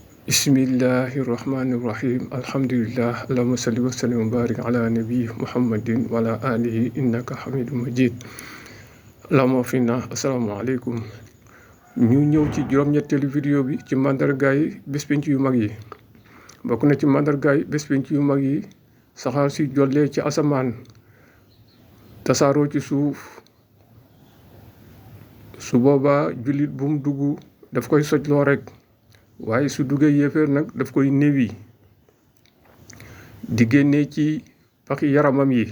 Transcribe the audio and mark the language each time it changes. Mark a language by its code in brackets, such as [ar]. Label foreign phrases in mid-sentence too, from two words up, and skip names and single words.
[ar] Bismillahirrahmanirrahim. Alhamdulillah. اللهم صل وسلم وبارك على نبي محمد وعلى آله إنك حميد مجيد. اللهم فينا. السلام عليكم. [wo] ñu ñëw ci juróom-ñetteelu vidéo bi ci mandargaay bés penc yu mag yi. bokk na ci mandargaay bés penc yu mag yi saxaar si jollee ci asamaan tasaaroo ci suuf. su boobaa jullit bu mu dugg daf koy sojloo rek, waaye su duggee yéeféer nag daf koy néewi di génnee ci paxi yaramam yi.